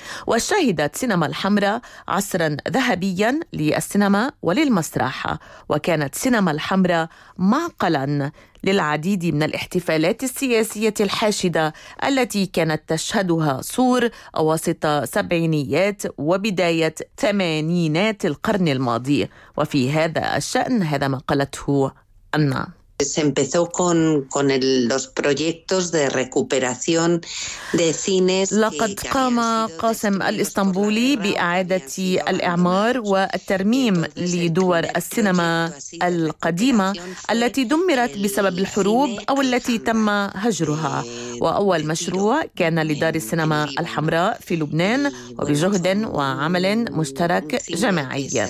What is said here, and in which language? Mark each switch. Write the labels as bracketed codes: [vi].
[ar] وشهدت سينما الحمراء عصرا ذهبيا للسينما وللمسرح، وكانت سينما الحمراء معقلا للعديد من الاحتفالات السياسية الحاشدة التي كانت تشهدها صور أواسط سبعينيات وبداية ثمانينات القرن الماضي. وفي هذا الشأن هذا ما قالته أنا. [es] Se empezó con los proyectos de recuperación de cines. [ar] لقد قام قاسم الإسطنبولي بإعادة الإعمار والترميم لدور السينما القديمة التي دمرت بسبب الحروب أو التي تم هجرها. وأول مشروع كان لدار السينما الحمراء في لبنان وبجهد وعمل مشترك جماعي.